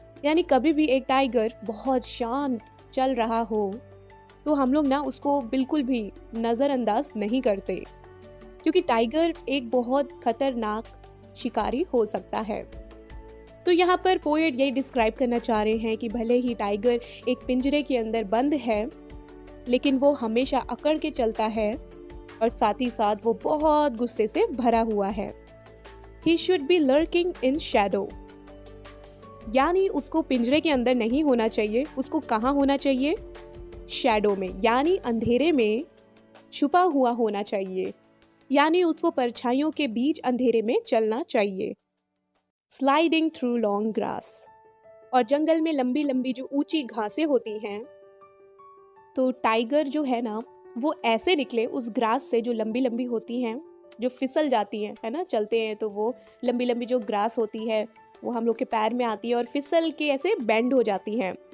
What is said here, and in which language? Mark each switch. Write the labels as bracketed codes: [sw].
[hi] यानी कभी भी एक टाइगर बहुत शांत चल रहा हो तो हम लोग ना उसको बिल्कुल भी नज़रअंदाज नहीं करते, क्योंकि टाइगर एक बहुत खतरनाक शिकारी हो सकता है। तो यहाँ पर पोएट यही डिस्क्राइब करना चाह रहे हैं कि भले ही टाइगर एक पिंजरे के अंदर बंद है, लेकिन वो हमेशा अकड़ के चलता है, और साथ ही साथ वो बहुत गुस्से से भरा हुआ है। [en] He should be lurking in shadow। [hi] यानी उसको पिंजरे के अंदर नहीं होना चाहिए, उसको कहाँ होना चाहिए, शैडो में, यानी अंधेरे में छुपा हुआ होना चाहिए, यानी उसको परछाइयों के बीच अंधेरे में चलना चाहिए। [en] Sliding through long grass. [hi] और जंगल में लंबी लंबी जो ऊंची घासें होती हैं, तो टाइगर जो है ना, वो ऐसे निकले उस ग्रास से जो लंबी लंबी होती हैं, जो फिसल जाती हैं, है ना, चलते हैं तो वो लंबी लंबी जो ग्रास होती है वो हम लोग के पैर में आती है और फिसल के ऐसे बेंड हो जाती हैं।